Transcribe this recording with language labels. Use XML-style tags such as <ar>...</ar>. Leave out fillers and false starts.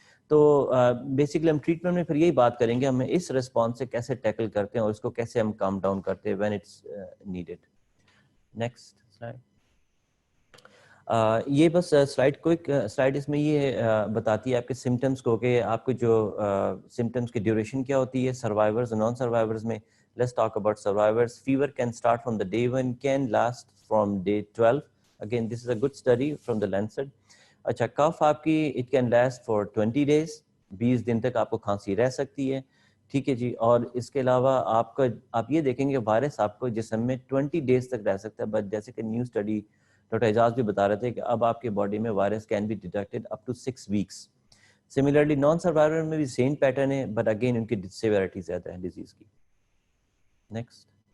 <ur>تو بیسکلی ہم ٹریٹمنٹ میں پھر یہی بات کریں گے ہم اس رسپانس سے کیسے ٹیکل کرتے ہیں اور اس کو کیسے ہم کام ڈاؤن کرتے ہیں</ur> <en>When it's needed. Next slide.</en> <ur>یہ بس سلائڈ کوئک سلائڈ اس میں یہ بتاتی ہے آپ کے سمٹمس کو کہ آپ کو جو سمٹمس کی ڈیوریشن کیا ہوتی ہے سروائیورز اور نان سروائیورز میں.</ur> <en>Let's talk about survivors. Fever can start from the day 1, can last from day 12. Again, this is a good study from the Lancet.</en> <ur>اچھا, کف آپ کی</ur> <en>it can last for 20 days.</en> <ur>20 دن تک آپ کو کھانسی رہ سکتی ہے, ٹھیک ہے جی. اور اس کے علاوہ آپ یہ دیکھیں گے وائرس آپ کو جسم میں</ur> <en>20 days</en> <ur>تک رہ سکتا ہے, بٹ جیسے کہ نیو اسٹڈی ڈاکٹر اعجاز بھی بتا رہے تھے کہ اب آپ کی باڈی میں virus</ur> <en>Can be detected up to 6 weeks.</en> <ur>Similarly naan survivor میں بھی سیم پیٹرن ہے, بٹ اگین ان کی سیویرٹی زیادہ ہے ڈیزیز کی. نیکسٹ.</ur>